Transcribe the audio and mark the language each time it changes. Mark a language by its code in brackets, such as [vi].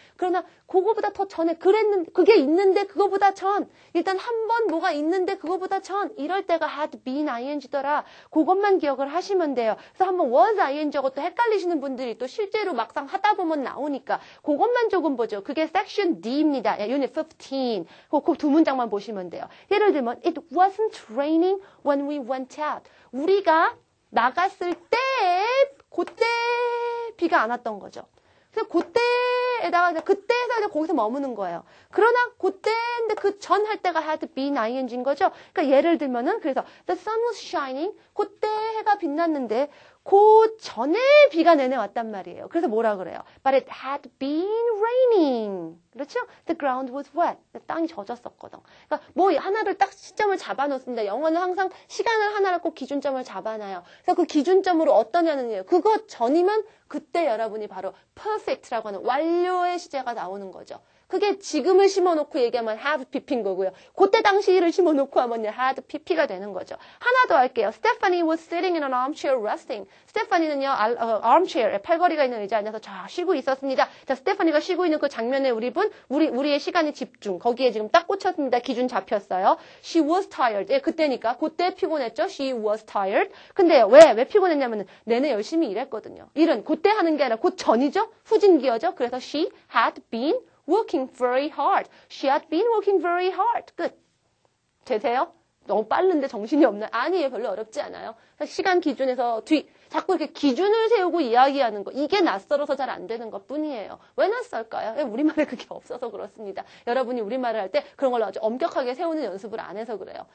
[ko] 그러나 그거보다 더 전에 그게 있는데 그거보다 전 일단 한 번 뭐가 있는데 그거보다 전 이럴 때가 had been ing더라. 그것만 기억을 하시면 돼요. 그래서 한번 was ing하고 또 헷갈리시는 분들이 또 실제로 막상 하다 보면 나오니까 그것만 조금 보죠. 그게 section D입니다. unit 15. 그 두 문장만 보시면 돼요. [en] 예를 들면 it wasn't raining when we went out. [ko] 우리가 나갔을 때 그때 비가 안 왔던 거죠. 그래서 그때에다가 그때에서 이제 거기서 머무는 거예요. 그러나 그때인데 그 전 할 때가 had been ing인 거죠. 그러니까 예를 들면은 그래서 [en] the sun was shining. [ko] 그때 해가 빛났는데 그 전에 비가 내내 왔단 말이에요. 그래서 뭐라 그래요? [en] But it had been raining. [ko] 그렇죠? [en] The ground was wet. [ko] 땅이 젖었었거든. 그러니까 뭐 하나를 딱 시점을 잡아놓습니다. 영어는 항상 시간을 하나를 꼭 기준점을 잡아놔요. 그래서 그 기준점으로 어떠냐는 얘기예요. 그거 전이면 그때 여러분이 바로 perfect라고 하는 완료의 시제가 나오는 거죠. 그게 지금을 심어놓고 얘기하면 have pp인 거고요. 그때 당시를 심어놓고 하면 had pp가 되는 거죠. 하나 더 할게요. [en] Stephanie was sitting in an armchair resting. [ko] 스테파니는요, armchair, 팔걸이가 있는 의자에 앉아서 쫙 쉬고 있었습니다. 자, 스테파니가 쉬고 있는 그 장면에 우리의 시간의 집중. 거기에 지금 딱 꽂혔습니다. 기준 잡혔어요. [en] She was tired. [ko] 예, 그때니까. 그때 피곤했죠. [en] She was tired. [ko] 근데 왜 피곤했냐면은 내내 열심히 일했거든요. 일은 그때 하는 게 아니라 그 전이죠. 후진기어죠. 그래서 [en] she had been working very hard. She had been working very hard. [ko] 끝. 되세요? 너무 빠른데 정신이 없나요? 아니에요. 별로 어렵지 않아요. 시간 기준에서 자꾸 이렇게 기준을 세우고 이야기하는 거. 이게 낯설어서 잘 안 되는 것 뿐이에요. 왜 낯설까요? 우리말에 그게 없어서 그렇습니다. 여러분이 우리말을 할 때 그런 걸 아주 엄격하게 세우는 연습을 안 해서 그래요.